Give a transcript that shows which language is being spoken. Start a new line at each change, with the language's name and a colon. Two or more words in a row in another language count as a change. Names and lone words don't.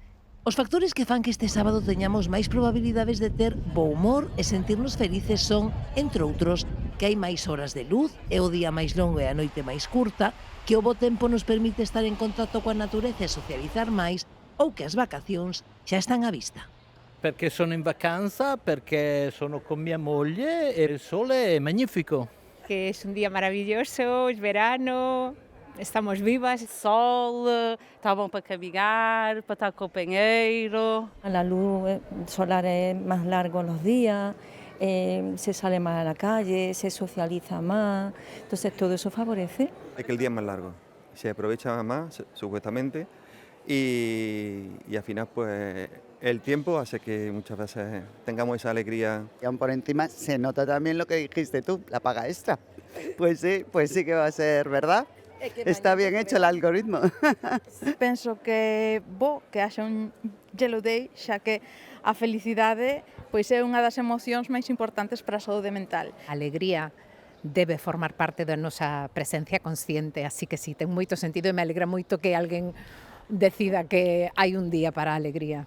Galician: Os factores que fan que este sábado teñamos máis probabilidades de ter bo humor e sentirnos felices son, entre outros, que hai máis horas de luz, é o día máis longo e a noite máis curta, que o bo tempo nos permite estar en contacto coa natureza e socializar máis, ou que as vacacións xa están á vista.
Italian: Perché sono in vacanza, perché sono con mia moglie e il sole è magnifico.
Spanish: Que es un día maravilloso, es verano, estamos vivas.
Portuguese: Sol, está bom para caminhar, para estar com o companheiro.
Spanish: La luz solar es más largo los días, se sale más a la calle, se socializa más, entonces todo eso favorece. Es que el día es más largo, se aprovecha más supuestamente y al final pues el tiempo hace que muchas veces tengamos esa alegría. Y aún por encima se nota también lo que dijiste tú, la paga extra. Pues sí que va a ser, ¿verdad? Está bien hecho el algoritmo.
Galician: Penso que bo que haxa un Yellow Day, xa que a felicidade pois é unha das emocións máis importantes para a saúde mental. A alegría debe formar parte da nosa presencia consciente, así que sí, ten moito sentido e me alegra moito que alguén decida que hai un día para a alegría.